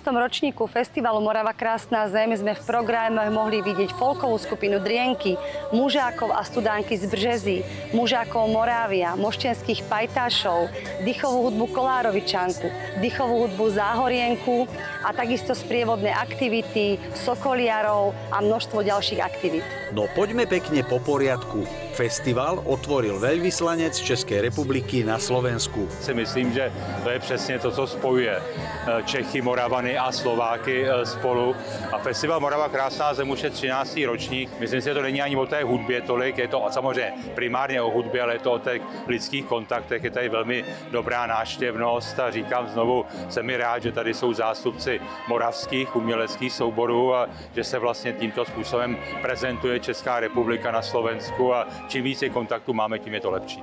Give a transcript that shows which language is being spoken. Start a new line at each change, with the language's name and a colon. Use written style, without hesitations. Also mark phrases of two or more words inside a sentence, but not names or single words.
Slovak: ročníku festivalu Morava Krásna zem sme v programe mohli vidieť folkovú skupinu Drienky, mužákov a studánky z Březí, mužákov Morávia, moštenských pajtášov, dýchovú hudbu Kolárovičanku, dýchovú hudbu Záhorienku a takisto sprievodné aktivity, sokoliarov a množstvo ďalších aktivít. No poďme pekne po poriadku. Festival otvoril veľvyslanec Českej republiky na Slovensku.
Czech: Si myslím, že to je přesně to, co spojuje Čechy, Moravany a Slováky spolu. A festival Morava Krásná zem už je 13. ročník. Myslím si, že to není ani o té hudbě tolik, je to samozřejmě primárně o hudbě, ale je to o těch lidských kontaktech. Je tady velmi dobrá návštěvnost a říkám znovu, jsem mi rád, že tady jsou zástupci moravských uměleckých souborů a že se vlastně tímto způsobem prezentuje Česká republika na Slovensku a čím více kontaktů máme, tím je to lepší.